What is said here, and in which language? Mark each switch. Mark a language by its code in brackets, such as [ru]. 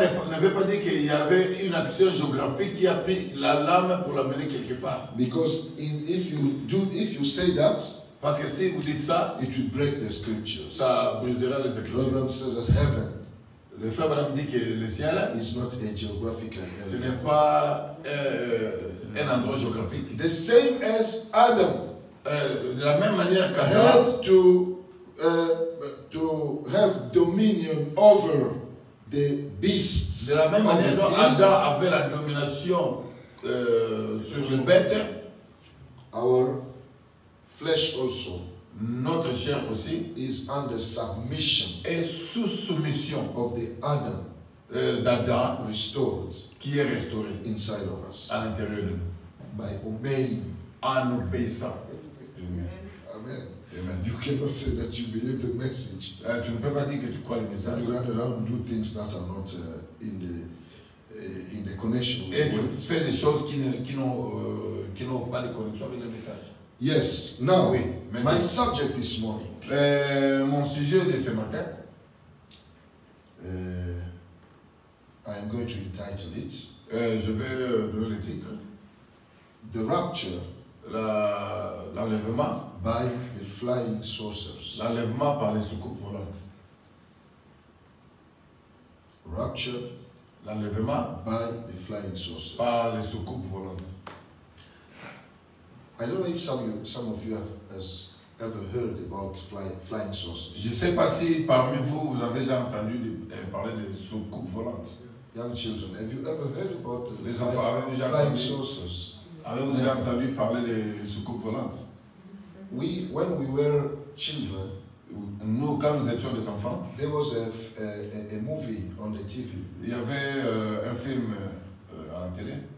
[fr] Cela ne veut pas dire qu'il y avait une action géographique qui a pris la lame pour l'amener quelque part. [en] Because if you say that, [fr] Parce que si vous dites ça, [en] it will break the scriptures. [fr] ça brisera les [en] The [fr] écritures. [en] Bible says that heaven [fr] Le frère Madame dit que le ciel, [en] is not a geographical [fr] ce [en] area. [fr] n'est pas un endroit géographique. [en] The same as Adam [fr] De la même manière qu'Adam [en] had to have dominion over the beasts [fr] de la même [en] of [fr] manière dont [en] fields, [fr] Adam avait la domination sur les bêtes, [en] our flesh also [fr] notre chair aussi [en] is under submission [fr] est sous soumission [en] of the Adam [fr] d'Adam [en] restored [fr] qui est restauré [en] inside of us [fr] à l'intérieur de nous, [en] by obeying. [fr] en obéissant. [en] Amen. [fr] Amen. [en] You cannot say that you believe the message [fr] Tu ne peux pas dire que tu crois le [en] and [fr] message [en] you run around and do things that are not in the connection with [fr] et [en] the [fr] tu [en] word. [fr] fais des choses qui n'ont pas de connexion avec le message. [en] Yes. Now, [fr] Oui, [en] my [fr] maintenant. [en] subject this morning. [fr] Mon sujet de ce matin, [en] I am going to entitle it [fr] je vais donner le titre, [en] The Rapture [fr] l'enlèvement, [en] by the Flying Saucers. [fr] l'enlèvement par les soucoupes volantes. [en] Rapture [fr] L'enlèvement [en] by the Flying Saucers. [fr] par les soucoupes volantes. [en] I don't know if some of you have ever heard about flying saucers. [fr] Je ne sais pas si parmi vous, vous avez déjà entendu parler des soucoupes volantes. [en] Young children, have you ever heard about the [fr] Les enfants, avez-vous déjà [en] flying [fr] entendu, [en] saucers? [fr] avez-vous déjà entendu parler des soucoupes volantes? [en] When we were children, [fr] Nous, quand nous étions des enfants, [en] there was a movie on the TV. [fr] il y avait un film à la télé.